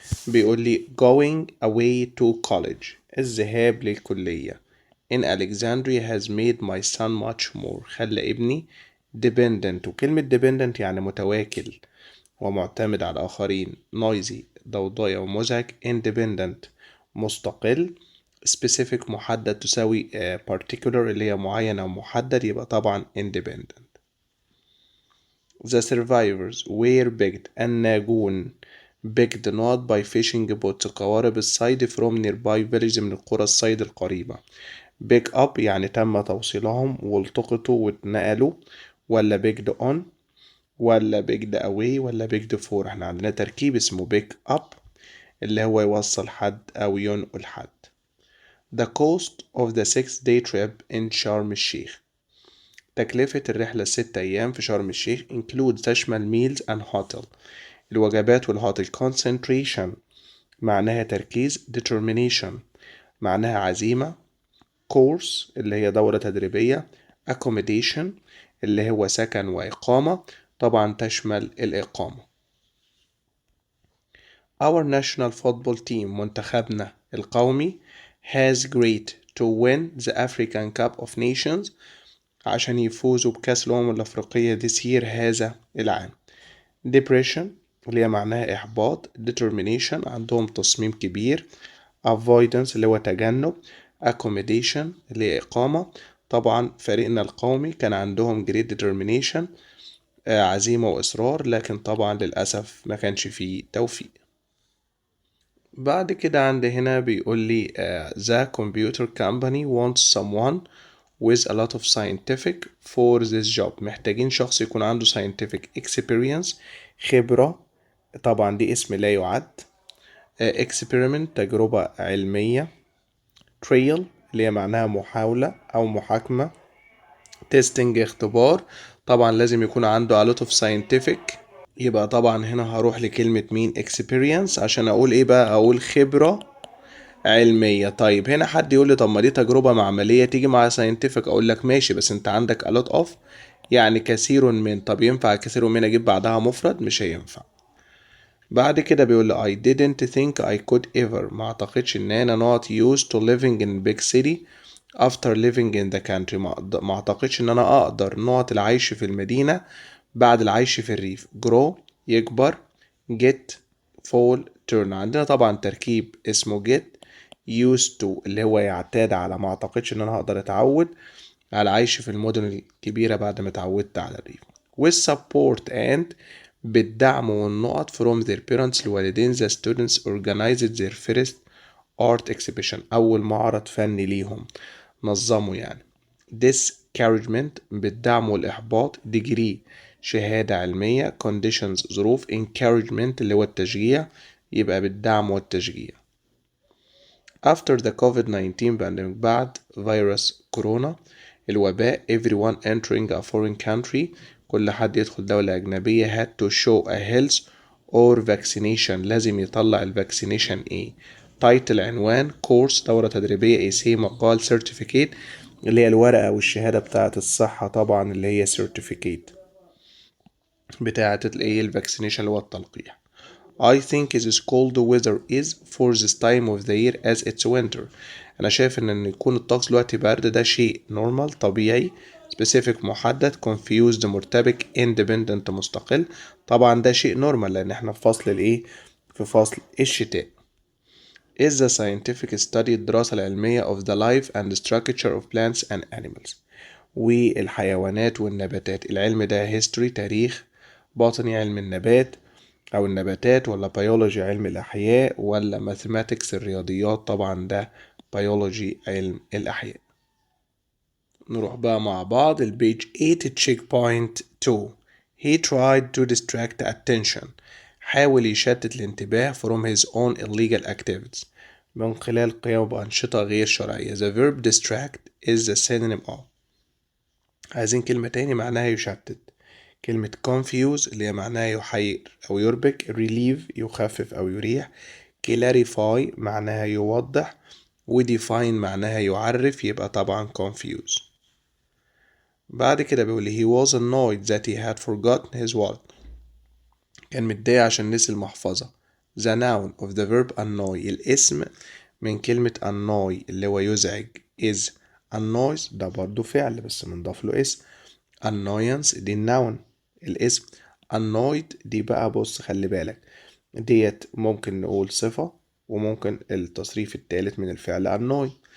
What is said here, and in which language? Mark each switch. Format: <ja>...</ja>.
<ar>بيقول لي</ar> <en>going away to college</en> <ar>الذهاب للكلية</ar> <en>in Alexandria has made my son much more</en> <ar>خلى ابني dependent، وكلمة dependent يعني متواكل ومعتمد على الآخرين، noisy ضوضاء ومزعج، independent مستقل، specific محدد تساوي particular اللي هي معين أو محدد، يبقى طبعا independent.</ar> <en>The survivors were picked</en> <ar>الناجون</ar> <en>picked not by fishing boats</en> <ar>قوارب الصيد</ar> <en>from nearby villages</en> <ar>من القرى الصيد القريبة. pick up يعني تم توصيلهم والتقطوا واتنقلوا، ولا picked on ولا picked away ولا picked for. احنا عندنا تركيب اسمه pick up اللي هو يوصل حد أو ينقل حد.</ar> <en>The cost of the 6-day trip in</en> <ar>شرم الشيخ تكلفة الرحلة 6 أيام في شرم الشيخ include تشمل</ar> <en>meals and hotel</en> <ar>الوجبات والهوتل. concentration معناها تركيز، determination معناها عزيمة، course اللي هي دورة تدريبية، accommodation اللي هو سكن وإقامة، طبعا تشمل الإقامة.</ar> <en>Our national football team</en> <ar>منتخبنا القومي</ar> <en>has great to win the African Cup of Nations</en> <ar>عشان يفوزوا بكأس الأمم الأفريقية</ar> <en>this year</en> <ar>هذا العام. depression اللي هي معناها إحباط، determination عندهم تصميم كبير، avoidance اللي هو تجنب، accommodation اللي هي إقامة. طبعا فريقنا القومي كان عندهم</ar> <en>great determination</en> <ar>عزيمة وإصرار، لكن طبعا للأسف ما كانش فيه توفيق. بعد كده عند هنا بيقول لي</ar> <en>the computer company wants someone with a lot of scientific for this job.</en> <ar>محتاجين شخص يكون عنده</ar> <en>scientific experience</en> <ar>خبرة، طبعا دي اسم لا يعد. experiment تجربة علمية، trial اللي هي معناها محاولة أو محاكمة، testing اختبار، طبعا لازم يكون عنده</ar> <en>a lot of scientific.</en> <ar>يبقى طبعا هنا هروح لكلمة مين experience عشان أقول إيه بقى، أقول خبرة علمية. طيب هنا حد يقول لي طب ما دي تجربة معملية تيجي مع scientific، أقول لك ماشي بس أنت عندك</ar> <en>a lot of</en> <ar>يعني كثير من. طب ينفع كثير من أجيب بعدها مفرد؟ مش هينفع. بعد كده بيقول لي</ar> <en>I didn't think I could ever</en> <ar>ما أعتقدش إن أنا</ar> <en>not used to living in big city after living in the country</en> <ar>ما أعتقدش إن أنا أقدر not العيش في المدينة بعد العيش في الريف.</ar> <en>grow يكبر، get fall turn.</en> <ar>عندنا طبعا تركيب اسمه</ar> <en>get used to</en> <ar>اللي هو يعتاد على، ما أعتقدش إن أنا هقدر أتعود على العيش في المدن الكبيرة بعد ما اتعودت على الريف.</ar> <en>with support and</en> <ar>بالدعم والنقط</ar> <en>from their parents</en> <ar>الوالدين</ar> <en>the students organized their first art exhibition</en> <ar>أول معرض فني ليهم نظموا يعني. discouragement بالدعم والإحباط، degree شهادة علمية، conditions ظروف، encouragement اللي هو التشجيع يبقى بالدعم والتشجيع.</ar> <en>after the COVID-19 pandemic</en> <ar>بعد فيروس كورونا الوباء</ar> <en>everyone entering a foreign country</en> <ar>كل حد يدخل دولة أجنبية</ar> <en>had to show a health or vaccination</en> <ar>لازم يطلع الفاكسينيشن ايه. تايتل عنوان، كورس دورة تدريبية، ايسي مقال، certificate اللي هي الورقة أو الشهادة بتاعة الصحة طبعا اللي هي certificate بتاعة الايه الفاكسينيشن اللي هو التلقيح.</ar> <en>I think this cold weather is for this time of the year as it's winter.</en> <ar>أنا شايف إن يكون الطقس دلوقتي برد ده شيء normal طبيعي. specific محدد، confused مرتبك، independent مستقل، طبعا ده شيء normal لأن احنا في فصل الإيه؟ في فصل الشتاء.</ar> <en>is the scientific study</en> <ar>الدراسة العلمية</ar> <en>of the life and structure of plants and animals</en> <ar>والحيوانات والنباتات. العلم ده history تاريخ، باطني علم النبات أو النباتات، ولا بيولوجي علم الأحياء، ولا ماثيماتكس الرياضيات، طبعا ده بيولوجي علم الأحياء. نروح بقى مع بعض البيج 8 تشيك بوينت 2.</ar> <en>He tried to distract attention</en> <ar>حاول يشتت الانتباه</ar> <en>from his own illegal activities</en> <ar>من خلال قيامه بأنشطة غير شرعية.</ar> <en>The verb distract is the synonym of.</en> <ar>عايزين كلمة تاني معناها يشتت. كلمة confuse اللي هي معناها يحير أو يربك. relieve يخفف أو يريح. clarify معناها يوضح. ودefine معناها يعرف، يبقى طبعا confuse.</ar> <en>بعد كده بيقول he was annoyed that he had forgotten his wallet.</en> <ar>كان متضايق عشان نسي المحفظة.</ar> <en>the noun of the verb annoy</en> <ar>الاسم من كلمة annoy اللي هو يزعج</ar> <en>is annoys،</en> <ar>ده برضو فعل بس منضاف له اسم. annoyance دي النون الاسم. annoyed دي بقى بص خلي بالك ديت ممكن نقول صفة وممكن التصريف التالت من الفعل annoy.</ar>